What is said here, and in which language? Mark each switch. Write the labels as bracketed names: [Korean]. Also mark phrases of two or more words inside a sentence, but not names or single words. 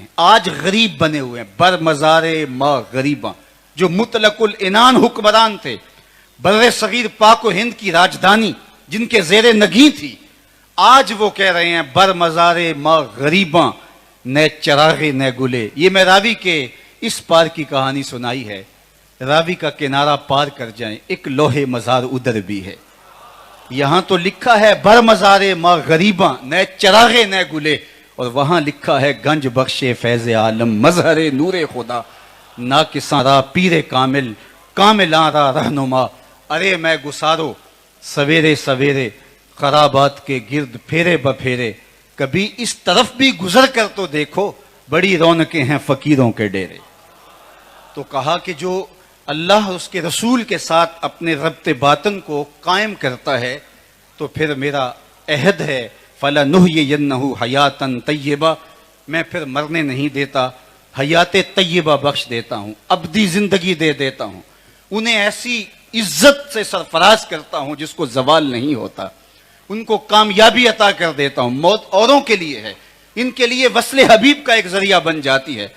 [Urdu] آج غریب بنے ہوئے ہیں، [Persian] بر مزار ماں غریباں، [Urdu] جو مطلق العنان حکمران تھے، بر صغیر پاک و ہند کی راجدھانی جن کے زیر نگیں تھی، آج وہ کہہ رہے ہیں [Persian] بر مزار ماں غریباں، نہ چراغے نہ گلے۔ [Urdu] یہ میں راوی کے اس پار کی کہانی سنائی ہے، راوی کا کنارہ پار کر جائیں، ایک لوح مزار ادھر بھی ہے۔ یہاں تو لکھا ہے [Persian] بر مزار ماں غریباں، نہ چراغے نہ گلے، [Urdu] اور وہاں لکھا ہے [Persian] گنج بخش فیض عالم، مظہر نور خدا، ناکساں را پیر کامل، کاملاں را رہنما۔ [Urdu] ارے میں گسارو سویرے سویرے خرابات کے گرد پھیرے بپھیرے، کبھی اس طرف بھی گزر کر تو دیکھو، بڑی رونقیں ہیں فقیروں کے ڈیرے۔ [Arabic] تو کہا کہ جو اللہ اس کے رسول کے ساتھ اپنے ربط باطن کو قائم کرتا ہے تو پھر میرا عہد ہے فَلَنُحْيِيَنَّهُ حَيَاتًا طَيِّبَةً، [Urdu] میں پھر مرنے نہیں دیتا، حیات طیبہ بخش دیتا ہوں، ابدی زندگی دے دیتا ہوں، انہیں ایسی عزت سے سرفراز کرتا ہوں جس کو زوال نہیں ہوتا، ان کو کامیابی عطا کر دیتا ہوں۔ موت اوروں کے لیے ہے، ان کے لیے وصل حبیب کا ایک ذریعہ بن جاتی ہے۔